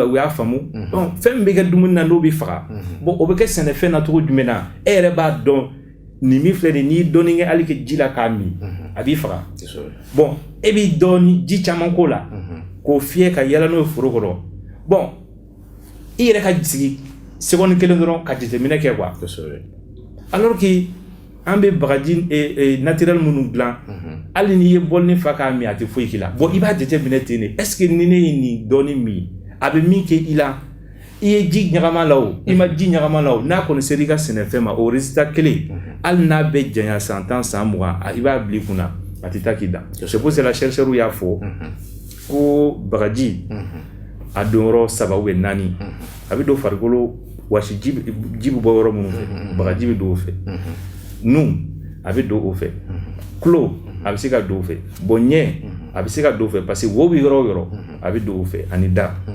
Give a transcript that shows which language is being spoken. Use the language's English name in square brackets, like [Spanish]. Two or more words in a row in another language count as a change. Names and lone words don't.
[Bambara] u y'a faamu donc fɛn min bɛ kɛ dumuni na n'o bɛ faga bon o bɛ kɛ sɛnɛfɛn na cogo jumɛn na e yɛrɛ b'a dɔn nin min filɛ nin n'i dɔɔnin kɛ hali kɛ ji la k'a min a b'i faga bon e b'i dɔɔnin ji caman k'o la k'o fiyɛ ka yala n'o ye foro kɔrɔ bon i yɛrɛ ka sigi seconde kelen dɔrɔn ka jateminɛ kɛ quoi alors que an bɛ bagaji naturel minnu dilan hali n'i ye bɔlini fa k'a min a tɛ foyi k'i la bon i b'a jateminɛ ten de est-ce que ni ne ye nin dɔɔnin min a bɛ min kɛ i la i ye ji ɲagama la o i ma ji ɲagama la o n'a kɔni sera i ka sɛnɛfɛn ma o résultat kelen hali n'a bɛ janya san 10 san 20 i b'a bila i kunna a tɛ taa k'i dan [French] c'est pour cela [Bambara] chercheurs y'a fɔ ko bagaji a donyɔrɔ 3 ou 4 a bɛ don farikolo wasi ji bɛ bɔ yɔrɔ minnu fɛ bagaji bɛ don o fɛ nun a bɛ don o fɛ tulo a bɛ se ka don o fɛ bon ɲɛ a bɛ se ka don o fɛ parce que wo bɛ yɔrɔ o yɔrɔ a bɛ don o fɛ ani da